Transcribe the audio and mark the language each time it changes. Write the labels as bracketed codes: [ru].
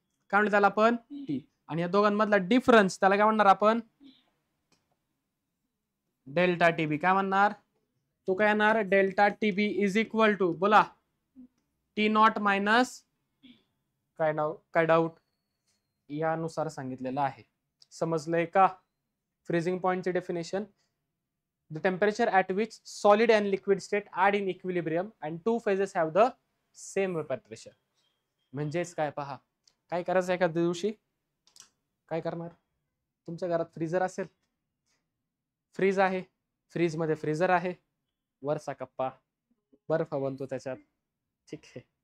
[mr] काय म्हणतो त्याला आपण टी, आणि या दोघांमधला डिफरन्स त्याला काय म्हणणार आपण डेल्टा टीबी. काय म्हणणार तो, काय येणार delta TB is equal to, बोला टी नॉट मायनस काय डाऊट यानुसार सांगितलेलं आहे. समजलंय का? Freezing पॉइंटचे definition, [en] the temperature at which solid and liquid state are in equilibrium and two phases have the same vapor pressure. [mr] म्हणजेच काय पहा, काय करायचं एका दिवशी, काय करणार, तुमच्या घरात फ्रीजर असेल, फ्रीज आहे, फ्रीज मध्ये फ्रीजर आहे, वरचा कप्पा बर्फ बनतो त्याच्यात, ठीक आहे.